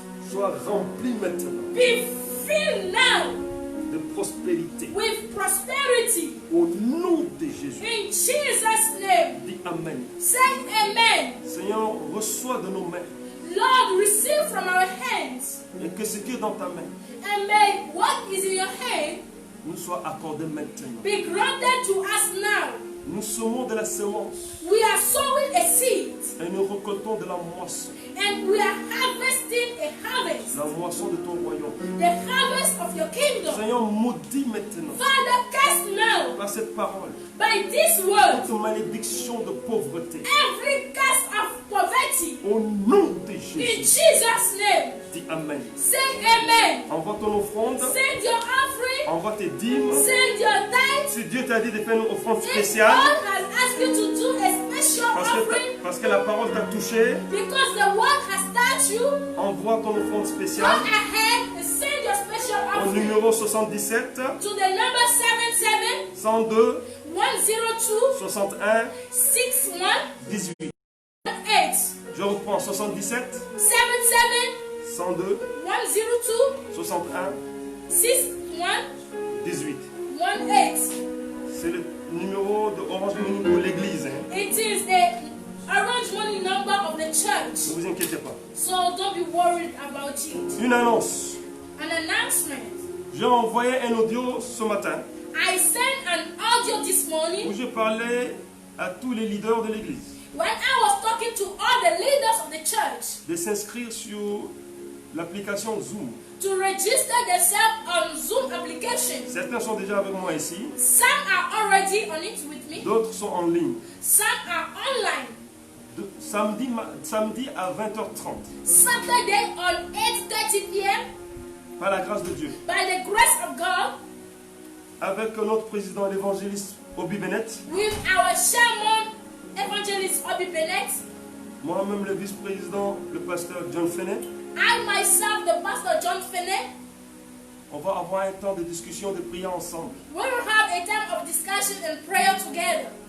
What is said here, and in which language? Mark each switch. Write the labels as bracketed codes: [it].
[fr] soit remplie maintenant [en] be filled now [fr] de prospérité. [en] with prosperity. [fr] Au nom de Jésus, [en] In Jesus' name, [fr] dis Amen. [en] say amen. [fr] Seigneur, reçois de nos mains [en] Lord, receive from our hands, [fr] et que ce qui est dans ta main [en] and may what is in your hand [fr] nous soit accordé maintenant. [en] be granted to us now. [fr] Nous semons de la semence [en] We are sowing a seed, [fr] et nous récoltons de la moisson. [en] and we are harvesting a harvest, [fr] La moisson de ton royaume. [en] the harvest of your kingdom. [fr] Seigneur, maudis maintenant [en] Father, cast now [fr] par cette parole [en] by this word [fr] toute malédiction de pauvreté. [en] every curse of poverty. [fr] Au nom de [en] In [fr] Jésus, [en] Jesus' name, [fr] dis Amen. [en] say amen. [fr] Envoie ton offrande, [en] Send your offering, [fr] envoie tes dîmes. [en] send your tithes. [fr] Si Dieu t'a dit de faire une offrande [en] If God [fr] spéciale, [en] has asked you to do a special offering [fr] parce que la parole t'a touché, [en] because the word has touched at you, [fr] envoie ton offrande [en] go [fr] spéciale [en] ahead and send your special [fr] au [en] offering [fr] numéro 77 [en] to the number 77 [fr] 102 [en] 102 [fr] 61 [en] 61 [fr] 18. [en] 8 [fr] Je reprends 77 [en] 77 [fr] 102 [en] 102 [fr] 61 [en] 61 [fr] 18. [en] 18. [fr] C'est le numéro de Orange Money pour l'église. Hein. [en] It is the orange money number of the [fr] Ne [en] church. [fr] vous inquiétez pas. [en] So don't be worried about it. [fr] Une annonce. [en] An announcement. [fr] J'ai envoyé un audio ce matin [en] I sent an audio this [fr] où [en] morning [fr] je parlais à tous les leaders de l'église [en] when I was talking to all the leaders of the church [fr] de s'inscrire sur l'application Zoom. [en] to register themselves on Zoom application. [fr] Certains sont déjà avec moi ici, [en] Some are already on it with me. [fr] d'autres sont en ligne. [en] Some are online. [fr] Samedi à 20h30, [en] Saturday on 8:30 p.m. [fr] par la grâce de Dieu, [en] by the grace of God [fr] avec notre président l'évangéliste Obi Bennett, [en] with our chairman evangelist Obi Bennett. [fr] moi-même le vice-président, le pasteur John Finney. [en] I myself, the pastor John Finney. [fr] On va avoir un temps de discussion, de prière ensemble. [en] We will have a time of discussion and prayer together.